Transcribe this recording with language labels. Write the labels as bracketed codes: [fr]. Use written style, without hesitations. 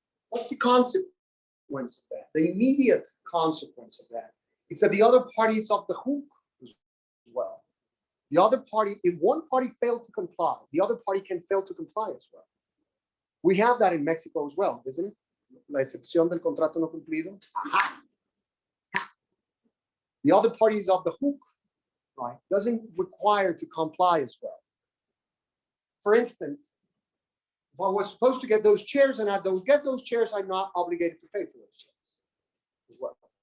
[en] What's the consequence of that? The immediate consequence of that is that the other party is off the hook as well. The other party, if one party failed to comply, the other party can fail to comply as well. We have that in Mexico as well, isn't it? [es] La excepción del contrato no cumplido. Aha. [en] The other party is off the hook, right? Doesn't require to comply as well. For instance, if I was supposed to get those chairs and I don't get those chairs, I'm not obligated to pay for those chairs as well.